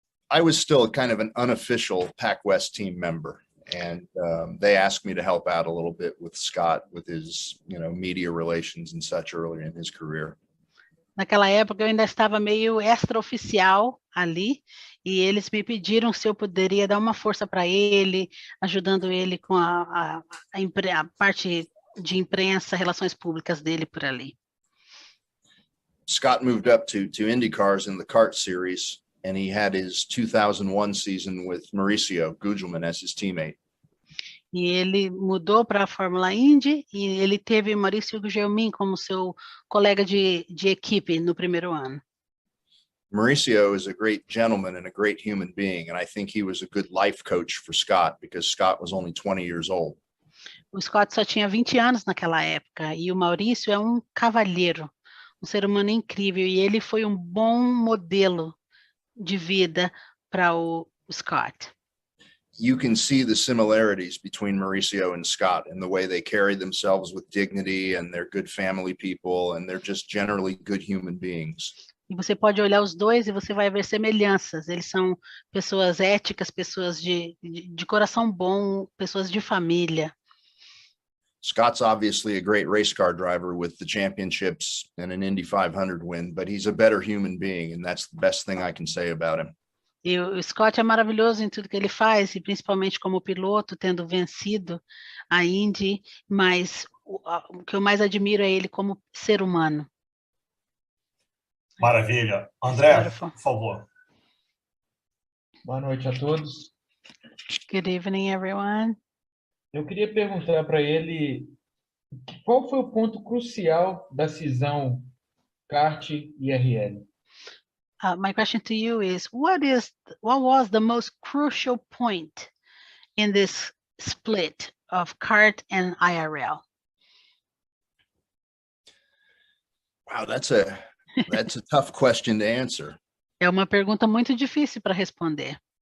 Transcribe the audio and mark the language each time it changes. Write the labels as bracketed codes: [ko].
[en] I was still kind of an unofficial Pac West team member, and they asked me to help out a little bit with Scott with his, media relations and such earlier in his career. [pt] Naquela época eu ainda estava meio extraoficial ali, e eles me pediram se eu poderia dar uma força para ele, ajudando ele com a parte de imprensa, relações públicas dele por ali. [en] Scott moved up to IndyCars in the kart series, and he had his 2001 season with Mauricio Gugelmin as his teammate. [pt] E ele mudou para a Fórmula Indy e ele teve Maurício Gugelmin como seu colega de equipe no primeiro ano. [en] Mauricio is a great gentleman and a great human being, and I think he was a good life coach for Scott because Scott was only 20 years old. [pt] O Scott só tinha 20 anos naquela época e o Maurício é um cavalheiro, um ser humano incrível, e ele foi um bom modelo de vida para o Scott. [en] You can see the similarities between Mauricio and Scott and the way they carry themselves with dignity, and they're good family people, and they're just generally good human beings. [pt] E você pode olhar os dois e você vai ver semelhanças. Eles são pessoas éticas, pessoas de coração bom, pessoas de família. [en] Scott's obviously a great race car driver with the championships and an Indy 500 win, but he's a better human being, and that's the best thing I can say about him. [pt] E o Scott é maravilhoso em tudo que ele faz, e principalmente como piloto, tendo vencido a Indy, mas o que eu mais admiro é ele como ser humano. Maravilha. André, por favor. Boa noite a todos. [en] Good evening, everyone. [pt] Eu queria perguntar para ele qual foi o ponto crucial da cisão kart-IRL? [en] My question to you is, what was the most crucial point in this split of kart and IRL? Wow, that's a tough question to answer. [pt] É uma pergunta muito difícil para responder.